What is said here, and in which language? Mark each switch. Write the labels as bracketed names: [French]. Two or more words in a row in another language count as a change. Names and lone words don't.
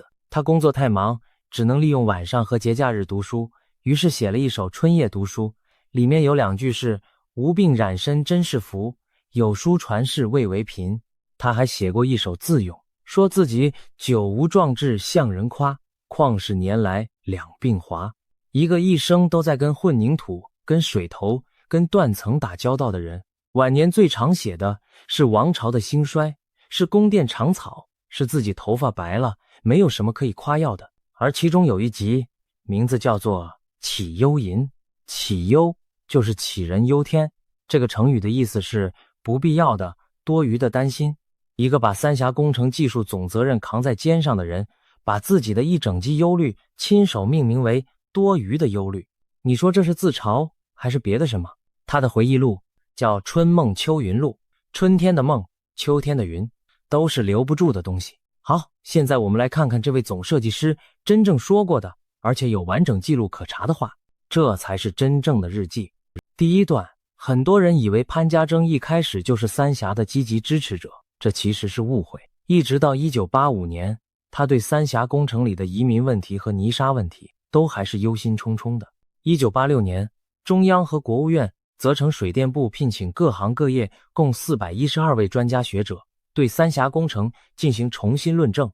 [Chinese] 他工作太忙，只能利用晚上和節假日讀書，於是寫了一首春夜讀書，裡面有2句是無病染身真是福，有書傳世未為貧。他還寫過一首自詠， 說自己久無壯志向人誇，況是年來兩鬢華。一個一生都在跟混凝土、跟水頭、跟斷层打交道的人，晚年最常寫的是王朝的兴衰，是宫殿长草，是自己頭髮白了，沒有什麼可以誇耀的。而其中有一集名字叫做《杞憂吟》，杞憂就是杞人憂天，這個成語的意思是不必要的、多餘的擔心。一個把三峽工程技術總責任扛在肩上的人，把自己的一整季憂慮親手命名為多餘的憂慮。你說這是自嘲還是別的什麼？他的回憶錄叫《春夢秋雲錄》，春天的夢，秋天的雲，都是留不住的東西。好，現在我們來看看這位總設計師真正說過的，而且有完整記錄可查的話，這才是真正的日記。第一段，很多人以為潘家錚一開始就是三峽的積極支持者，這其實是誤會。一直到1985年，他對三峽工程裡的移民問題和泥沙問題都還是憂心忡忡的。1986年，中央和國務院責成水電部聘請各行各業共412位專家學者，對三峽工程進行重新論證。